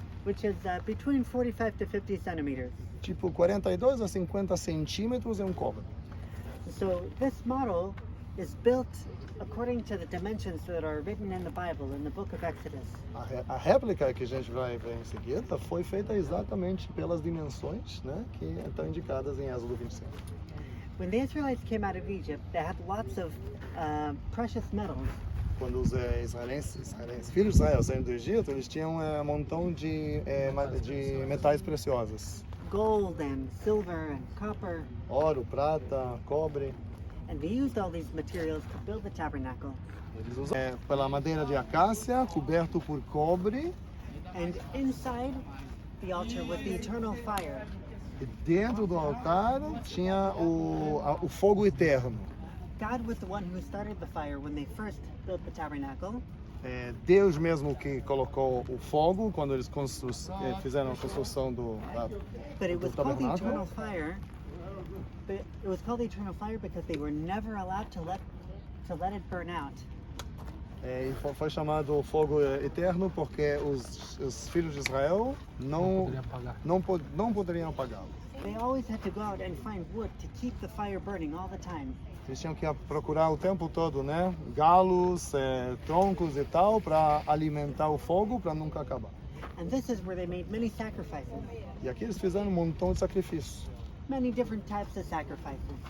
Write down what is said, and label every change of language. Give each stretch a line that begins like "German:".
English: Which is between 45 to 50 centimeters.
Portuguese: Tipo 42 a 50 centímetros é um côvado.
English: So this model is built according to the dimensions that are written in the Bible, in the book of Exodus.
Portuguese: A réplica que a gente vai ver em seguida foi feita exatamente pelas dimensões, né, que estão indicadas em Êxodo 25.
English: When the Israelites came out of Egypt, they had lots of precious metals.
Portuguese: Quando os filhos de Israel saíram do Egito, eles tinham um montão de metais preciosos.
English: Gold and silver and copper.
Portuguese: Ouro, prata, cobre.
English: And they used all these materials to build the tabernacle.
Portuguese: Eles usam pela madeira de acácia, coberto por cobre.
English: And inside the altar was the eternal fire.
Portuguese: E dentro do altar tinha o fogo eterno.
English: God was the one who started the fire when they first built the tabernacle.
Portuguese: Deus mesmo que colocou o fogo quando eles fizeram a construção do
English: But it was called the
Portuguese: tabernáculo.
English: eternal fire. But it was called the eternal fire because they were never allowed to let it burn out.
Portuguese: E foi chamado fogo eterno porque os filhos de Israel não poderiam apagá-lo.
English: They always had to go out and find wood to keep the fire burning all the time.
Portuguese: Eles tinham que procurar o tempo todo, né? Galos, troncos e tal, para alimentar o fogo, para nunca acabar.
English: And this is where they made many sacrifices.
Portuguese: E aqui eles fizeram um montão de sacrifícios.
English: Many different types of sacrifices.